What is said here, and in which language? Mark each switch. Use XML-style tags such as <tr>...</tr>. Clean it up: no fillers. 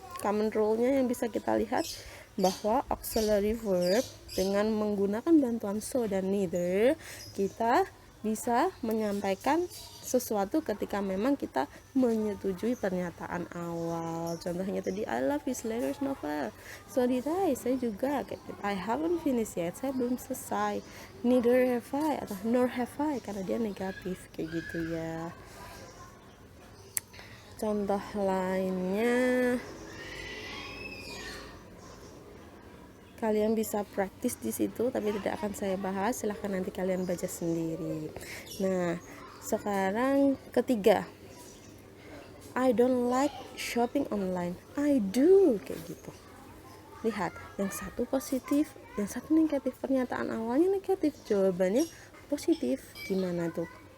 <id>Common rule-nya yang bisa kita lihat bahwa auxiliary verb dengan menggunakan bantuan so dan neither, kita bisa menyampaikan sesuatu ketika memang kita menyetujui pernyataan awal. Contohnya tadi</id> <en>I love his latest novel. So did I,</en> <id>saya juga, kayak gitu.</id> <en>I haven't finished yet,</en> <id>saya belum selesai.</id> <en>Neither have I</en> <id>atau</id> <en>nor have I</en> <id>karena dia negatif, kayak gitu ya. Contoh lainnya kalian bisa praktis di situ, tapi tidak akan saya bahas. Silahkan nanti kalian baca sendiri. Nah, sekarang ketiga,</id> <en>I don't like shopping online. I do,</en> <id>kayak gitu. Lihat, yang satu positif, yang satu negatif. Pernyataan awalnya negatif, jawabannya positif. Gimana tuh?</id>